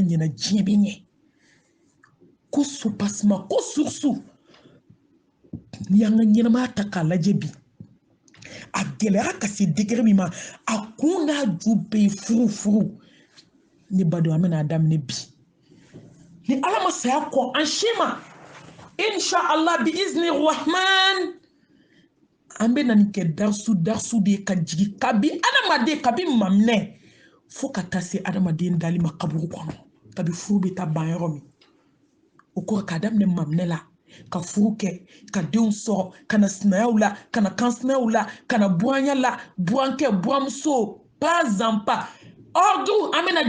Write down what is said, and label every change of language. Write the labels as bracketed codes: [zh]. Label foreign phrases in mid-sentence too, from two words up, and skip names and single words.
[bm] ɲɛna diɲɛ bɛ ɲɛ ko supasima ko sursu n'i y'an ka ɲɛnamaya ta k'a lajɛ bi a gɛlɛyara ka se degré min ma a kun n'a ju bɛɛ ye furu ne badenw an bɛna a daminɛ bi ni ala ma saya kɔ an si ma [ar] إن شاء الله بإذن الرحمن [bm] an bɛna nin kɛ darsu de ye ka jigin kabi adamaden kabi maminɛ fo ka taa se adamaden dali ma kaburu kɔnɔ kabi furu bɛ taa ban yɔrɔ min o ko ka daminɛ maminɛ la ka furu kɛ ka denw sɔrɔ ka na sinayaw la ka na kansinayaw la ka na buranya la burankɛ buramuso [fr] pas en pas ordre [bm] an bɛna